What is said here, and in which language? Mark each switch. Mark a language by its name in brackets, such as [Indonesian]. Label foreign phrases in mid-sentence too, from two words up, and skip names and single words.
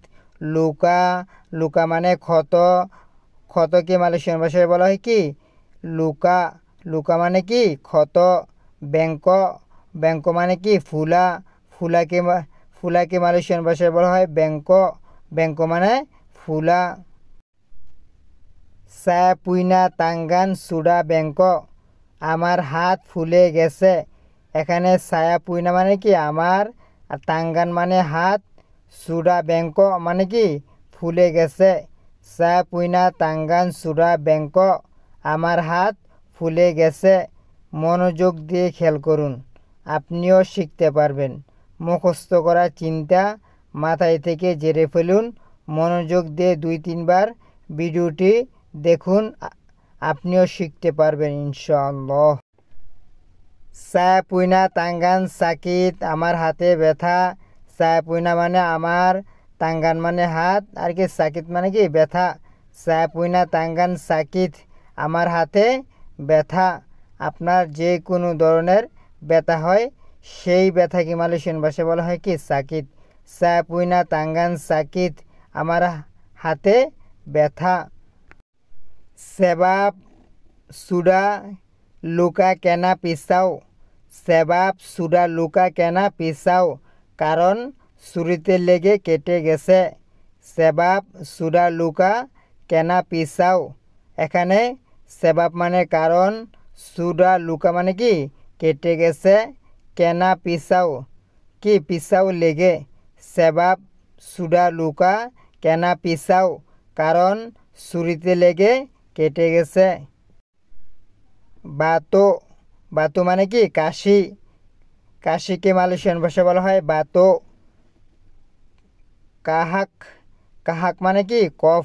[Bangla] লুকা মানে ক্ষত। ক্ষতকে মালয়েশিয়ান ভাষায় বলা হয় কি? লুকা মানে কি? ক্ষত। ব্যাঙ্ক মানে কি? ফুলাকে মালয়েশিয়ান ভাষায় বলা হয় ব্যাঙ্ক মানে ফুলা। [Malay] saya punya tangan sudah bengkok, [Bangla] আমার হাত ফুলে গেছে। এখানে [Malay] saya punya [Bangla] মানে কি? আমার, আর টাঙ্গান মানে হাত, [Malay] sudah bengkok [Bangla] মানে কি? ফুলে গেছে। [Malay] saya punya tangan sudah bengkok, [Bangla] আমার হাত ফুলে গেছে। মনোযোগ দিয়ে খেয়াল করুন, আপনিও শিখতে পারবেন। মুখস্থ করা চিন্তা মাথায় থেকে ঝেড়ে ফেলুন। মনোযোগ দিয়ে ২-৩ বার ভিডিওটি দেখুন, আপনিও শিখতে পারবেন ইনশাআল্লাহ। [Malay] saya punya tangan sakit, [Bangla] আমার হাতে ব্যথা। [Malay] saya punya [Bangla] মানে আমার, টাঙ্গান মানে হাত, আর কি সাকিত মানে কি? ব্যথা। [Malay] saya punya tangan sakit, [Bangla] আমার হাতে ব্যথা। আপনার যে কোনো ধরনের ব্যথা হয় সেই ব্যথাকে মালয়েশিয়ান ভাষায় বলা হয় কি? [Malay] সাকিত। saya punya tangan sakit, [Bangla] আমার হাতে ব্যথা। [Malay] sebab sudah luka kena pisau, sebab sudah luka kena pisau, [Bangla] কারণ ছুরিতে লেগে কেটে গেছে। [Malay] sebab sudah luka kena pisau, [Bangla] এখানে sebab মানে কারণ, [Malay] sudah luka [Bangla] মানে কি? কেটে গেছে, [Malay] kena pisau কি? [Bangla] পিসাও লেগে। [Malay] sebab sudah luka kena pisau, [Bangla] কারণ ছুরিতে লেগে কেটে গেছে। বাতো মানে কি? কাশি। কাশিকে মালয়েশিয়ান ভাষায় বলা হয় বাতো। কাহাক মানে কি? কফ।